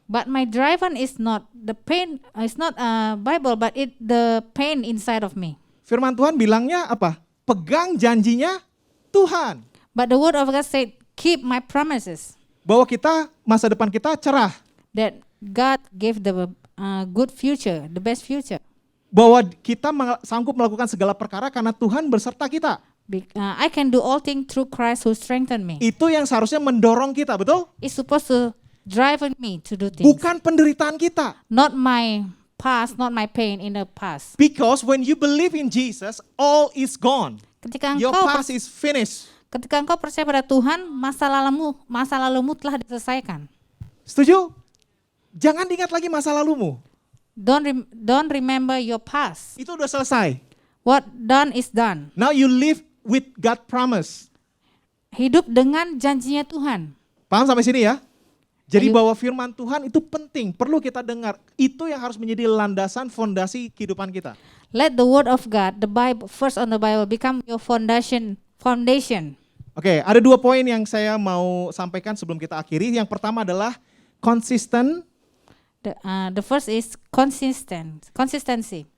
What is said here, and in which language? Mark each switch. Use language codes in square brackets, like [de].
[en] But my driver is not the pain. It's not Bible, but the pain inside of me. [id] Firman Tuhan bilangnya apa? Pegang janjinya Tuhan. [en] But the word of God said, keep my promises. [id] Bahwa masa depan kita cerah. [en] That God gave the good future, the best future. [id] Bahwa kita sanggup melakukan segala perkara karena Tuhan berserta kita. [en] I can do all things through Christ who strengthened me. [id] Itu yang seharusnya mendorong kita, betul? [en] It's supposed to drive me to do things. [id] Bukan penderitaan kita. [en] Not my past, not my pain in the past. Because when you believe in Jesus, all is gone. Your past is finished. [id] Ketika engkau percaya pada Tuhan, masa lalumu telah diselesaikan. Setuju? Jangan diingat lagi masa lalumu. [en] Don't remember your past. [id] Itu udah selesai. [en] What done is done. Now you live with God promise. [id] Hidup dengan janjinya Tuhan. Paham sampai sini ya? Jadi bahwa firman Tuhan itu penting, perlu kita dengar. Itu yang harus menjadi landasan fondasi kehidupan kita. [en] Let the word of God, the Bible, first on the Bible, become your foundation. [id] Oke, ada 2 poin yang saya mau sampaikan sebelum kita akhiri. Yang pertama adalah consistent. [en] The first is consistency.